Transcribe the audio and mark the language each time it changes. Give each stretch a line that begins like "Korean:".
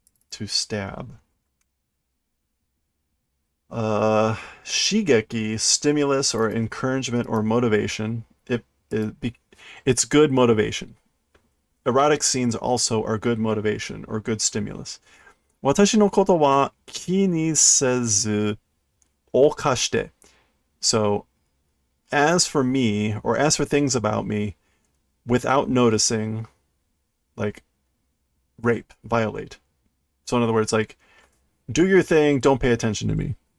English: To stab. Shigeki, stimulus or encouragement or motivation. It's good motivation. Erotic scenes also are good motivation or good stimulus.
Japanese: 私のことは気にせず犯して.
English: So, as for me, or as for things about me, without noticing, like, rape, violate. So in other words, like, do your thing, don't pay attention to me.